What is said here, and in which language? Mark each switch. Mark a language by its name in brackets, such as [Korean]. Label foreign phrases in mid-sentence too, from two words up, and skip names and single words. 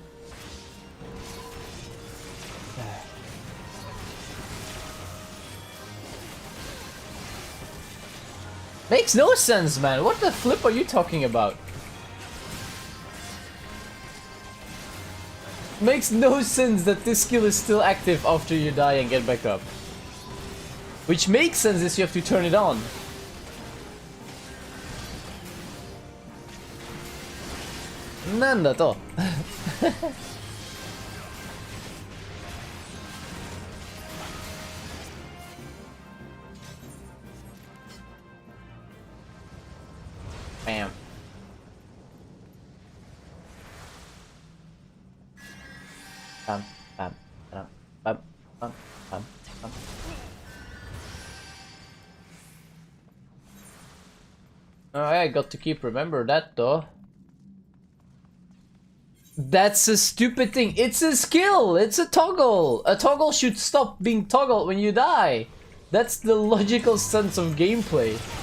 [English] Makes no sense, man. What the flip are you talking about? Makes no sense that this skill is still active after you die and get back up. Which makes sense is you have to turn it on. Nandato. Bam. Bam, bam, bam, bam, bam, bam, bam. Oh, I got to keep remember that though. That's a stupid thing. It's a skill. It's a toggle. A toggle should stop being toggled when you die. That's the logical sense of gameplay.